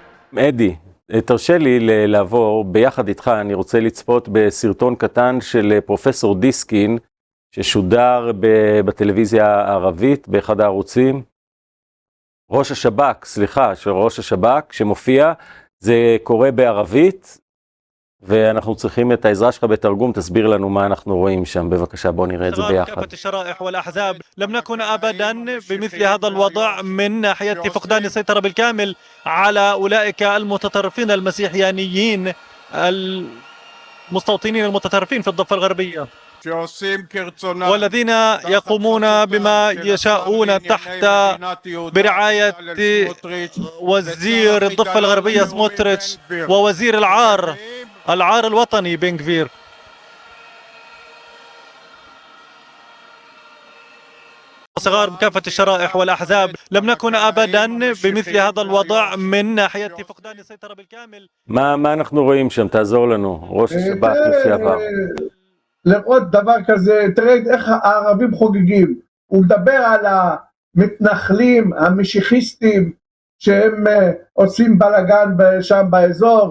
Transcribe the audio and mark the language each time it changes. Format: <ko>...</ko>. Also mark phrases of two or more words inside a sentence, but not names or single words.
<he>אדי, תרשה לי לעבור ביחד איתך, אני רוצה לצפות בסרטון קטן של פרופסור דיסקין, ששודר בטלוויזיה הערבית, באחד הערוצים. של ראש השב"כ, שמופיע, זה קורה בערבית, ואנחנו צריכים את העזרה שלך בתרגום, תסביר לנו מה אנחנו רואים שם, בבקשה בוא נראה את זה ביחד.</he> <ar>كافة الشرائح والأحزاب لم نكن أبدا بمثل هذا الوضع من ناحية فقدان السيطرة بالكامل على أولئك المتطرفين المسيحيانيين المستوطنين المتطرفين في الضفة الغربية والذين يقومون بما يشاءون تحت برعاية وزير الضفة الغربية سموتريتش ووزير العار الوطني بن غفير. صغار بكافة الشرائح والأحزاب لم نكن أبدا بمثل هذا الوضع من ناحية فقدان السيطرة بالكامل.</ar> <he>מה אנחנו רואים שם? תעזור לנו, ראש השב"כ לשעבר. לראות דבר כזה, תראה איך הערבים חוגגים. הוא מדבר על המתנחלים, המשיחיסטים, שהם עושים בלגן שם באזור.</he>